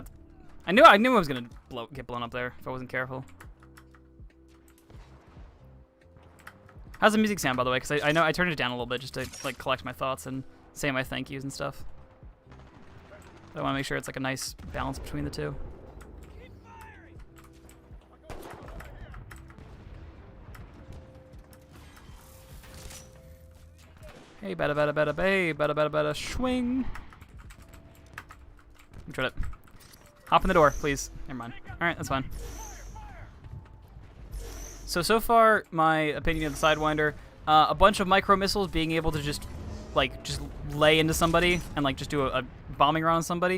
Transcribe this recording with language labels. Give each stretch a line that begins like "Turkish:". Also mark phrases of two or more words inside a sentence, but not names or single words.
English: I knew I was gonna get blown up there if I wasn't careful. How's the music sound, by the way? Because I know I turned it down a little bit just to like collect my thoughts and say my thank yous and stuff. But I want to make sure it's like a nice balance between the two. Hey, bada bada bada bay, bada bada bada swing. Let me try it. Hop in the door, please. Never mind. Alright, that's fine. So far, my opinion of the Sidewinder, a bunch of micro missiles being able to just lay into somebody and like just do a bombing run on somebody.